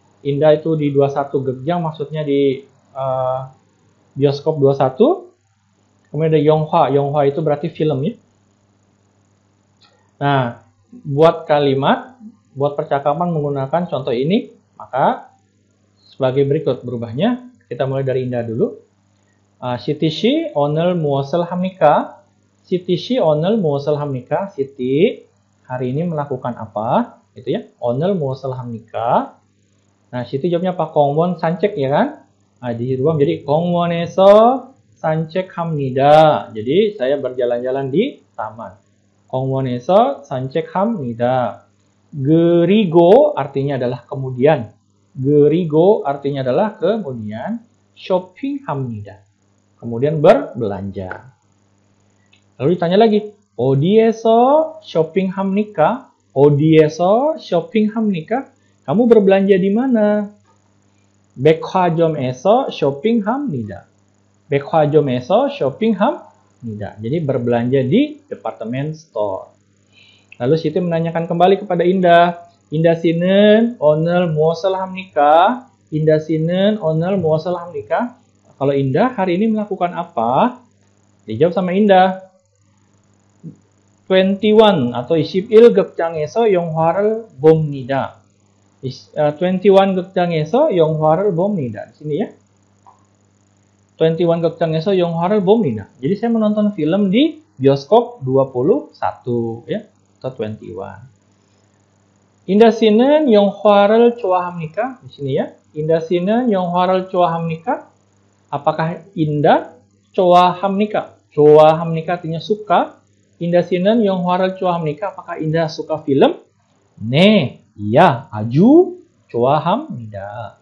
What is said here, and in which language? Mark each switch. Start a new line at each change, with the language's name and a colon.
Indonesian: Indah itu di 21 Gekjang, maksudnya di bioskop 21. Kemudian ada Yonghwa. Yonghwa itu berarti film ya. Nah, buat kalimat, buat percakapan menggunakan contoh ini, maka sebagai berikut berubahnya. Kita mulai dari Indah dulu.
Korean: Siti 씨 오늘 무엇을 합니까? Siti 씨 오늘 무엇을 합니까?
Indonesian: Siti hari ini melakukan apa? Itu ya.
Korean: 오늘 무엇을 합니까?
Indonesian: Nah, Siti jawabnya apa?
Korean: 공원 산책
Indonesian: ya kan? Nah, dirubah menjadi
Korean: 공원에서 산책합니다.
Indonesian: Jadi saya berjalan-jalan di taman.
Korean: 공원에서 산책합니다. 그리고
Indonesian: artinya adalah kemudian. 그리고 artinya adalah kemudian.
Korean: 쇼핑합니다.
Indonesian: kemudian berbelanja. Lalu ditanya lagi,
Korean: 어디에서 쇼핑합니까? 어디에서 쇼핑합니까?
Indonesian: Kamu berbelanja di mana?
Korean: 백화점에서 쇼핑합니다. 백화점에서 쇼핑합니다.
Indonesian: Jadi berbelanja di department store. Lalu Siti menanyakan kembali kepada Indah.
Korean: Indah 씨는 오늘 무엇을 합니까? Indah 씨는 오늘 무엇을 합니까?
Indonesian: Kalau Indah hari ini melakukan apa? Dijawab sama Indah.
Korean: 21
Indonesian: atau
Korean: 21극장에서 영화를 봅니다. 21극장에서 영화를 봅니다.
Indonesian: Di sini ya.
Korean: 21극장에서 영화를 봅니다.
Indonesian: Jadi saya menonton film di bioskop 21 ya, atau 21.
Korean: Indah 씨는 영화를 좋아합니까?
Indonesian: Di sini ya.
Korean: Indah 씨는 영화를 좋아합니까?
Indonesian: Apakah Indah
Korean: 좋아합니까?
Indonesian: 좋아합니까 artinya suka.
Korean: Indah 씨는 영화를 좋아합니까?
Indonesian: Apakah Indah suka film?
Korean: 네,
Indonesian: iya,
Korean: 아주 좋아합니다.